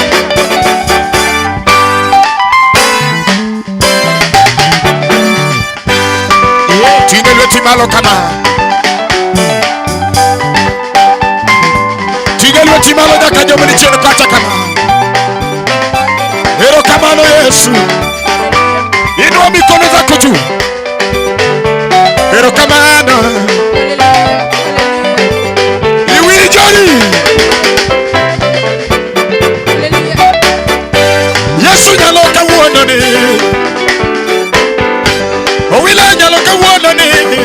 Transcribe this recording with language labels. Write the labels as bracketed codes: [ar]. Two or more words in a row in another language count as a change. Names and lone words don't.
[luo] Tinde lweti malo kama. Tinde lweti malo nyaka joma ni chien kacha kama. [sw] Erokamano Yesu. Inua mikono zako juu. [luo] Erokamano. Iwijori. Yesu nyalo kawuono ni. Owila nyalo kawuono ni.